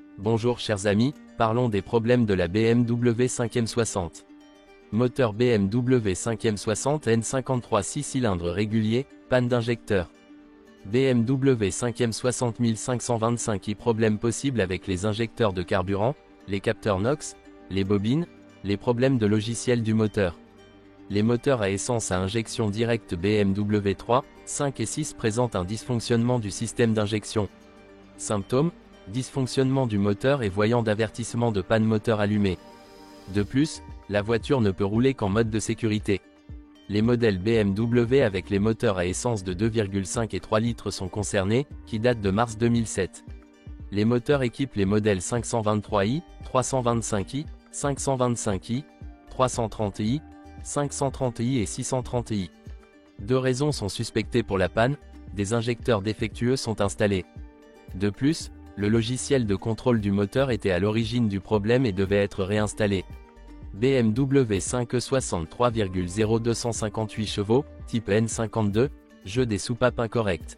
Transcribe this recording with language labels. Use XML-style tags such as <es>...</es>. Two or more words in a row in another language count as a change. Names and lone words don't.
<fr>Bonjour chers amis, parlons des problèmes de la BMW 5e60. Moteur BMW 5e60 N53 6 cylindres régulier, panne d'injecteur. BMW 5e60 1525i. Problèmes possibles avec les injecteurs de carburant, les capteurs NOx, les bobines, les problèmes de logiciel du moteur. Les moteurs à essence à injection directe BMW 3, 5 et 6 présentent un dysfonctionnement du système d'injection. Symptômes: dysfonctionnement du moteur et voyant d'avertissement de panne moteur allumé. De plus, la voiture ne peut rouler qu'en mode de sécurité. Les modèles BMW avec les moteurs à essence de 2,5 et 3 litres sont concernés, qui datent de mars 2007. Les moteurs équipent les modèles 523i, 325i, 525i, 330i, 530i et 630i. Deux raisons sont suspectées pour la panne: des injecteurs défectueux sont installés. De plus, le logiciel de contrôle du moteur était à l'origine du problème et devait être réinstallé. BMW 5e60 3,0258 chevaux, type N52, jeu des soupapes incorrectes.</fr>